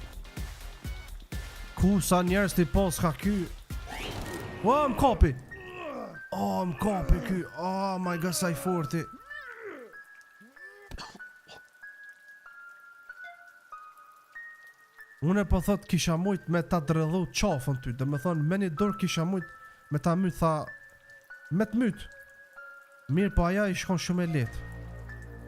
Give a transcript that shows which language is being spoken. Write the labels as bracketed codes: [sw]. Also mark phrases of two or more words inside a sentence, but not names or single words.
[sq] Ku sa njerës t'i pos ka ky? Oh, më kapi. Oh, më kapi ky. [en] Oh my god, [sq] sa i forti. Unë po thot kisha mujt me ta dredhu qafën ty. Dhe me thonë me një dorë kisha mujt me ta myt, tha me të myt. Mirë po aja i shkon shumë e letë.